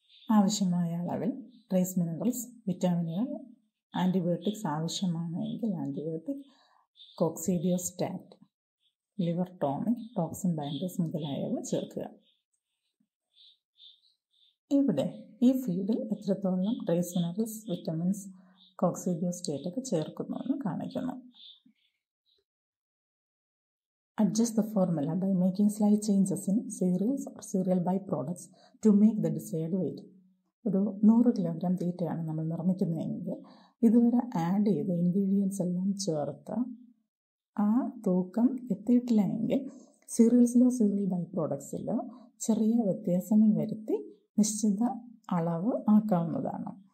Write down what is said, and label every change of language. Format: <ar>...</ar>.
<ml>ആവശ്യമായ അളവിൽ trace minerals, വിറ്റാമിനുകൾ, antibiotics ആവശ്യമാണെങ്കിൽ antibiotic, കോക്സിഡിയോസ്റ്റാറ്റ്, liver tonic, toxin binders മുതലായവ ചേർക്കുക. ഇവിടെ ഈ ഫീഡിൽ എത്രത്തോളം ട്രേസ് മിനറൽസ്, വിറ്റമിൻസ്, കോക്സിഡിയോസ്റ്റേറ്റ് ഒക്കെ ചേർക്കുന്നുവെന്ന് കാണിക്കുന്നു.</ml> <en>Adjust the formula by making slight changes in cereals or cereal byproducts to make the desired weight.</en> <ml>ഒരു 100 കിലോഗ്രാം തീറ്റയാണ് നമ്മൾ നിർമ്മിക്കുന്നതെങ്കിൽ ഇതുവരെ ആഡ് ചെയ്ത ഇൻഗ്രീഡിയൻസ് എല്ലാം ചേർത്ത് ആ തൂക്കം എത്തിയിട്ടില്ല എങ്കിൽ സീരിയൽസിലോ സീരിയൽ ബൈ പ്രോഡക്ട്സിലോ ചെറിയ വ്യത്യാസങ്ങൾ വരുത്തി നിശ്ചിത അളവ് ആക്കാവുന്നതാണ്.</ml>